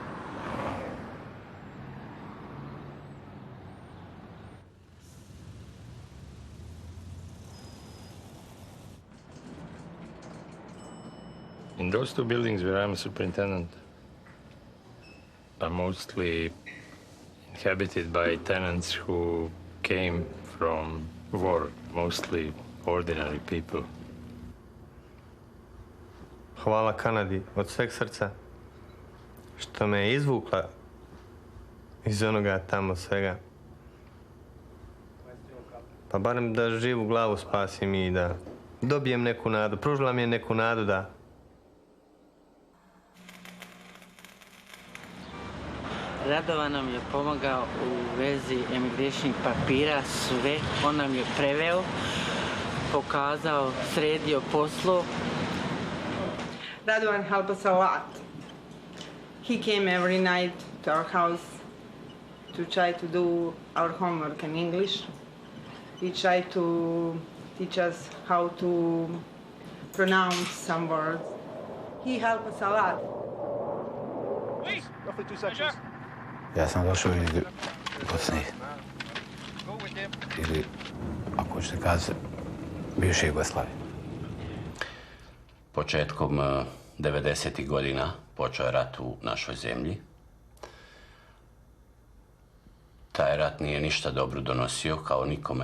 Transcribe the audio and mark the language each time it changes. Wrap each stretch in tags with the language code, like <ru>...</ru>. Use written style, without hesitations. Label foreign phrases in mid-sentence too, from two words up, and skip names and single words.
<en>In those two buildings where I'm a superintendent are mostly inhabited by tenants who came from war, mostly ordinary people.</en> <bs>Hvala Kanadi od sveg srca što me je izvukla iz onoga tamo svega. Pa barem da živu glavu spasim i da dobijem neku nadu. Pružila mi je neku nadu da... Radovan nam je pomagao u vezi emigračnih papira, sve. On nam je preveo, pokazao, sredio poslu.</bs> <en>Radovan helped us a lot. He came every night to our house to try to do our homework in English. He tried to teach us how to pronounce some words. He helped us a lot. Please, roughly 2 seconds.</en> <bs>Ja sam došao iz Bosne, ili, ako ćete kazati, bivše Jugoslavije. Početkom 90. godina počeo je rat u našoj zemlji. Taj rat nije ništa dobro donosio, kao nikome.</bs>